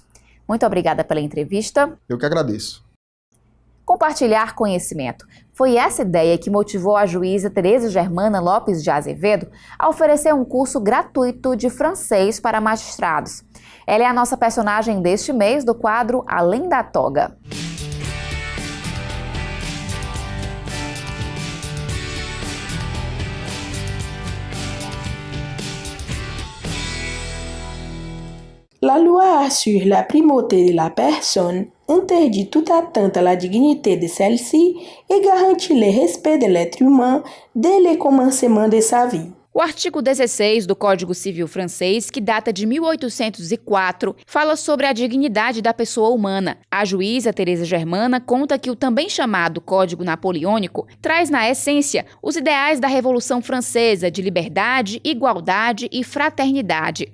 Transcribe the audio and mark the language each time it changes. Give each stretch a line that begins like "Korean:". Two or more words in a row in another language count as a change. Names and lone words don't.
Portuguese: Muito obrigada pela entrevista. Eu que agradeço. Compartilhar conhecimento. Foi essa ideia que motivou a juíza Tereza Germana Lopes de Azevedo a oferecer um curso gratuito de francês para magistrados. Ela é a nossa personagem deste mês do quadro Além da Toga.
French: La loi assure la primauté de la personne, interdit toute atteinte à la dignité de celle-ci et garantit le respect de l'être humain dès le commencement de sa vie.
Portuguese: O artigo 16 do Código Civil francês, que data de 1804, fala sobre a dignidade da pessoa humana. A juíza Tereza Germana conta que o também chamado Código Napoleônico traz na essência os ideais da Revolução Francesa de liberdade, igualdade e fraternidade.